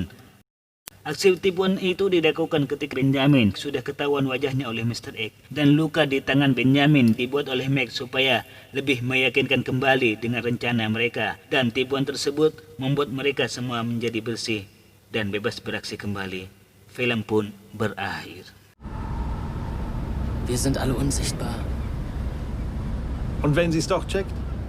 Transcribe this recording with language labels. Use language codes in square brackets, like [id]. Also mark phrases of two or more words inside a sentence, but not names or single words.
[id] Aksi tipuan itu dilakukan ketika Benjamin sudah ketahuan wajahnya oleh Mr. X, dan luka di tangan Benjamin dibuat oleh Meg supaya lebih meyakinkan kembali dengan rencana mereka, dan tipuan tersebut membuat mereka semua menjadi bersih dan bebas beraksi kembali. Film pun berakhir. [de] Wir sind alle unsichtbar. Und wenn sie es doch checkt?